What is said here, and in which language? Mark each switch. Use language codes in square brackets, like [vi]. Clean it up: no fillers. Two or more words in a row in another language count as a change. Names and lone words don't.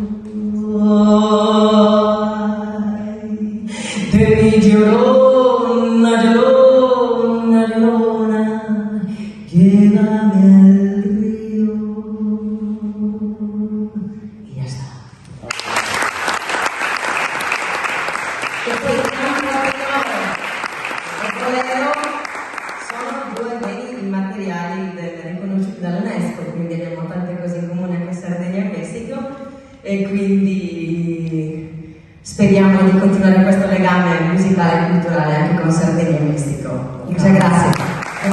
[es] De mi llorona, llorona, llorona, llévame al río. Y ya está. [it] E poi sono due beni immateriali riconosciuti dall'UNESCO, quindi abbiamo tante cose in comune anche Sardegna e Messico e quindi speriamo di continuare questo legame musicale e culturale anche con Sardegna e Messico. [es] Muchas gracias.